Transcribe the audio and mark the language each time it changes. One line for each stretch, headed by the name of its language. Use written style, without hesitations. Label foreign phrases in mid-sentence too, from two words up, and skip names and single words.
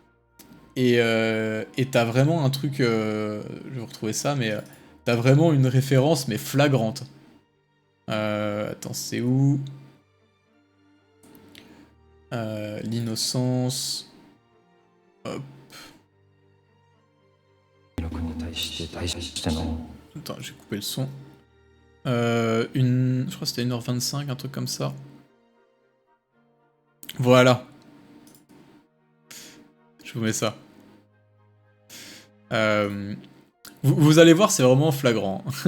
French: Et t'as vraiment un truc, je vais retrouver ça, mais t'as vraiment une référence mais flagrante. Attends, c'est où? L'innocence. Hop.
Japanese: 記録に対して対しての
French: Attends, j'ai coupé le son. Je crois que c'était 1h25, un truc comme ça. Voilà. Je vous mets ça. Vous allez voir, c'est vraiment flagrant.